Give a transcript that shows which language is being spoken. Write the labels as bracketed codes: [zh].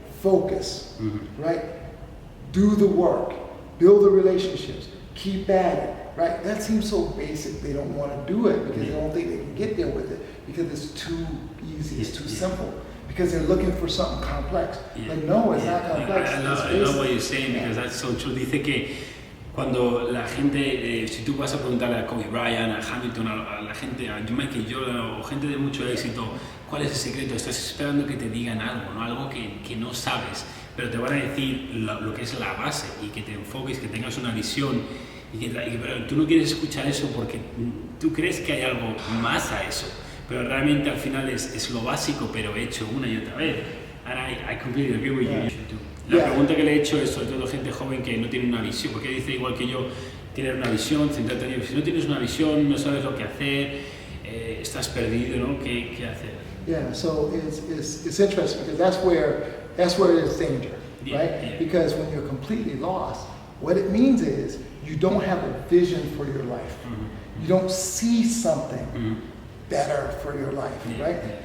[en] Focus, right? Do the work, build the relationships, keep at it, right? That seems so basic. They don't want to do it because they don't think they can get there with it because it's too easy, it's too simple. Because they're looking for something complex. But no, it's not complex. I love what you're saying because that's so true. [es] Dice que cuando la gente, si tú vas a preguntarle a Kobe Bryant, a Hamilton, a la gente, a Michael Jordan o gente de mucho éxito, ¿cuál es el secreto? Estás esperando que te digan algo, ¿no? Algo que no sabes, pero te van a decir lo que es la base y que te enfoques, que tengas una visión. Pero tú no quieres escuchar eso porque tú crees que hay algo más a eso. pero realmente al final es lo básico, pero hecho una y otra vez. [en] And I completely agree with you. [es] La pregunta que le he hecho es sobre todo gente joven que no tiene una visión, porque dice igual que yo, tener una visión, centrarte en ello. Si no tienes una visión, no sabes lo que hacer, estás perdido, ¿no? ¿Qué hacer? [en] Yeah, so it's interesting because that's where there's danger, right? Yeah. Because when you're completely lost, what it means is you don't have a vision for your life. Mm-hmm. You don't see something better for your life, right? Yeah.